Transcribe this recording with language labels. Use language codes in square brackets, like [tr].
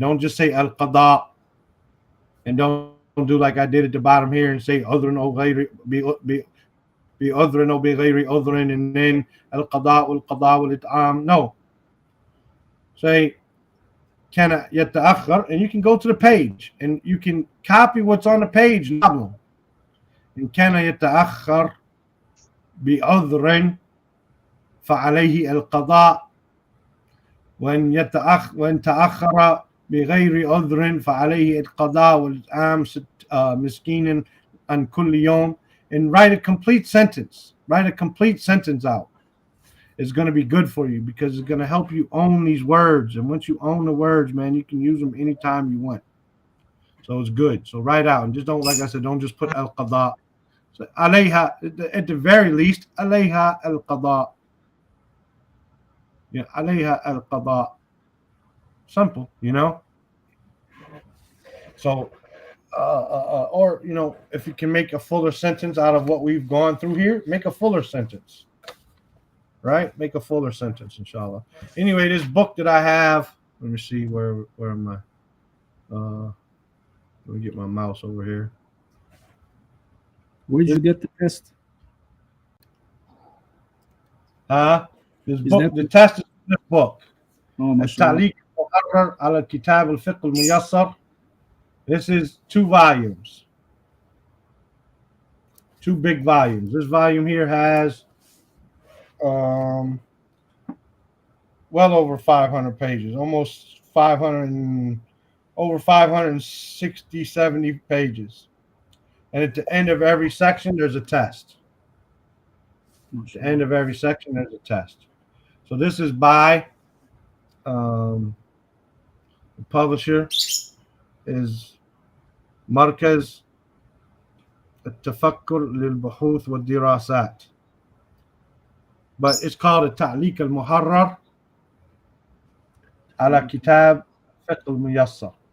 [en] Don't just say al-qada, and don't do like I did at the bottom here and say udhrun or ghayri be udhrun or be ghayri udhrun, and then al-qada wal-qada wal-it'am. No, say kana yata'akhkhar, and you can go to the page and you can copy what's on the page. No problem. [ar] إن كان يتأخر بعذر فعليه القضاء وإن تأخر بغير عذر فعليه القضاء والإطعام مسكينا عن كل يوم. [en] And write a complete sentence. Write a complete sentence out. It's going to be good for you because it's going to help you own these words. And once you own the words, man, you can use them anytime you want. So it's good. So write out and just don't, like I said, don't just put al-qada. So alayha, at the very least, alayha al-qada. Yeah, alayha al-qada. Simple, you know. So, or you know, if you can make a fuller sentence out of what we've gone through here, make a fuller sentence. Right? Make a fuller sentence, inshallah. Anyway, this book that I have, let me see where am I? Let me get my mouse over here. Where did you get the test? This book, the test is this book. Oh, mashallah. [ar] التعليق المحرر على الكتاب الفقه الميسر. [en] This is 2 volumes. 2 big volumes. This volume here has well over 500 pages, almost 500 over 560, 70 pages. And at the end of every section, there's a test. At the end of every section, there's a test. So this is by the publisher is [ar] مركز التفكر للبحوث والدراسات. [en] But it's called [ar] التعليق المحرر على كتاب الفقه الميسر.